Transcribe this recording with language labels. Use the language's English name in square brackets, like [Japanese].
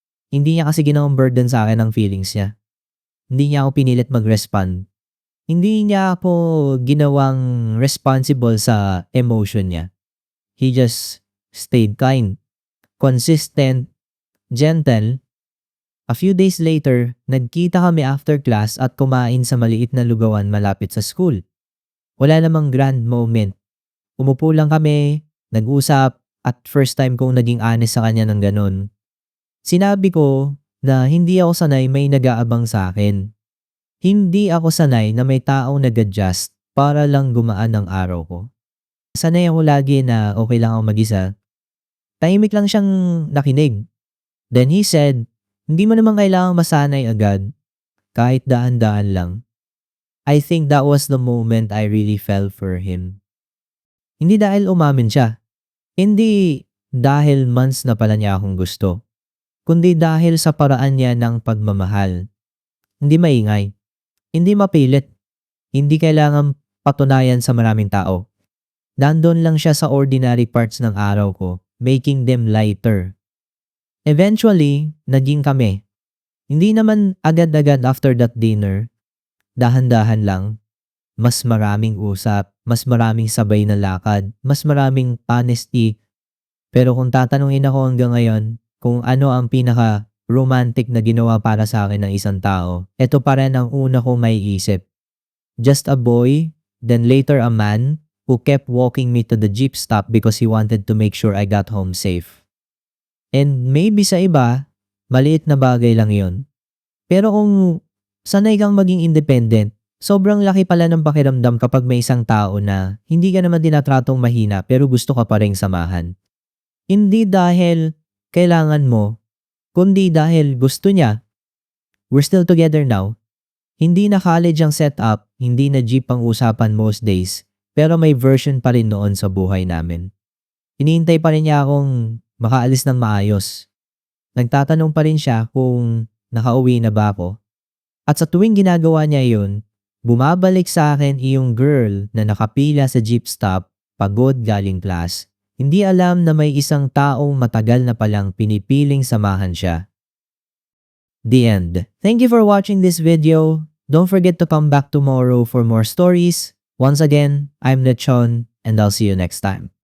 [Filipino] Hindi niya kasi ginawang burden sa akin ang feelings niya. Hindi niya ako pinilit mag-respond. Hindi niya ako ginawang responsible sa emotion niya. [English] He just stayed kind, consistent, gentle, A few days later, [Filipino] nagkita kami [English] after class [Filipino] at kumain sa maliit na lugawan malapit sa school. Wala namang grand moment. Umupo lang kami, nag-usap, at first time kong naging honest sa kanya ng ganun. Sinabi ko na hindi ako sanay may nag-aabang sa akin. Hindi ako sanay na may taong nag-adjust para lang gumaan ang araw ko. Sanay ako lagi na okay lang ako mag-isa. Tahimik lang siyang nakinig. [English] Then he said, [Filipino] hindi mo naman kailangang masanay agad, kahit daan-daan lang. [English] I think that was the moment I really fell for him. [Filipino] Hindi dahil umamin siya. Hindi dahil months na pala niya akong gusto. Kundi dahil sa paraan niya ng pagmamahal. Hindi maingay. Hindi mapilit. Hindi kailangan patunayan sa maraming tao. Nandun lang siya sa [English] ordinary parts [Filipino] ng araw ko, [English] making them lighter. [Filipino] Eventually, naging kami. Hindi naman agad-agad after that dinner. Dahan-dahan lang. Mas maraming usap, mas maraming sabay na lakad, mas maraming honesty. Pero kung tatanungin ako hanggang ngayon kung ano ang pinaka-romantic na ginawa para sa akin ng isang tao, ito pa rin ang una kong maiisip. [English] Just a boy, then later a man, who kept walking me to the jeep stop because he wanted to make sure I got home safe. And maybe [Filipino] sa iba, maliit na bagay lang yon. Pero kung sanay kang maging independent, sobrang laki pala ng pakiramdam kapag may isang tao na hindi ka naman tinatratong mahina pero gusto ka pa ring samahan. Hindi dahil kailangan mo, kundi dahil gusto niya. [English] We're still together now. [Filipino] Hindi na college ang setup, hindi na jeep ang usapan [English] most days, [Filipino] pero may version pa rin noon sa buhay namin. Hinihintay pa rin niya akong makaalis ng maayos. Nagtatanong pa rin siya kung nakauwi na ba ako. At sa tuwing ginagawa niya yun, bumabalik sa akin iyong girl na nakapila sa jeep stop, pagod galing class. Hindi alam na may isang taong matagal na palang pinipiling samahan siya. [English] The end. Thank you for watching this video. Don't forget to come back tomorrow for more stories. Once again, I'm Lechon and I'll see you next time.